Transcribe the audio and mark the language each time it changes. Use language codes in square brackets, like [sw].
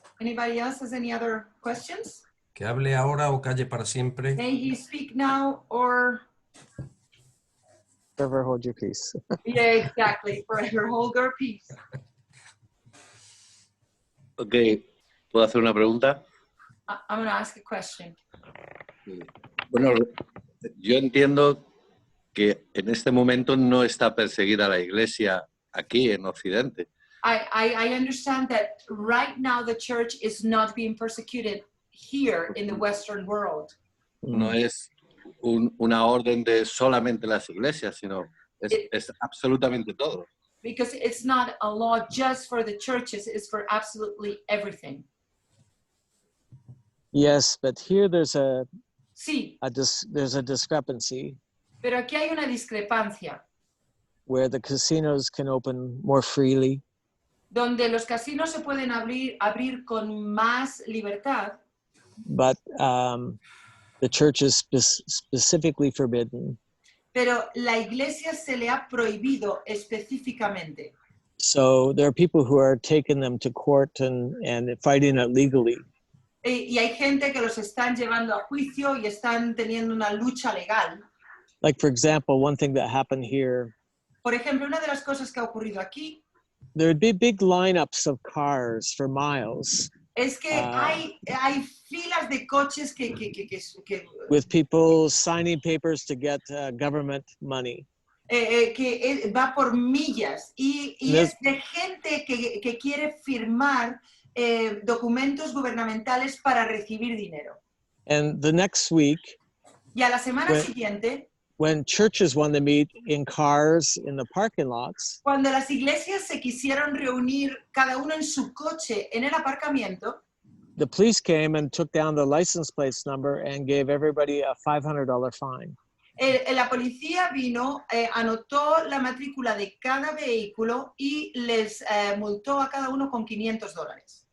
[en] Anybody else has any other questions? [es] Que hable ahora o calle para siempre. [en] May he speak now or... Forever hold your peace. Yeah, exactly. Forever hold your peace. [es] Ok, ¿puedo hacer una pregunta? [en] I'm going to ask a question. [es] Bueno, yo entiendo que en este momento no está perseguida la Iglesia aquí en Occidente. [en] I understand that right now the church is not being persecuted here in the Western world. [es] No es una orden de solamente las iglesias, sino es absolutamente todo. [en] Because it's not a law just for the churches, it's for absolutely everything. Yes, but here there's a [es] Sí, [en] there's a discrepancy [es] pero aquí hay una discrepancia, [en] where the casinos can open more freely, [es] donde los casinos se pueden abrir con más libertad, [en] but the church is specifically forbidden. [es] pero la iglesia se le ha prohibido específicamente. [en] So there are people who are taking them to court and fighting it legally. [es] Y hay gente que los están llevando a juicio y están teniendo una lucha legal. [en] Like, for example, one thing that happened here, [es] Por ejemplo, una de las cosas que ha ocurrido aquí [en] there would be big lineups of cars for miles [es] es que hay filas de coches que [en] with people signing papers to get government money. [es] va por millas y [en] Yes. [es] es de gente que quiere firmar documentos gubernamentales para recibir dinero. [en] And the next week, [es] Y a la semana [en] Well- [es] siguiente, [en] when churches want to meet in cars in the parking lots, [es] cuando las iglesias se quisieron reunir cada uno en su coche en el aparcamiento, [en] the police came and took down the license plates number and gave everybody a $500 fine. [es] la policía vino, anotó la matrícula de cada vehículo y les multó a cada uno con $500.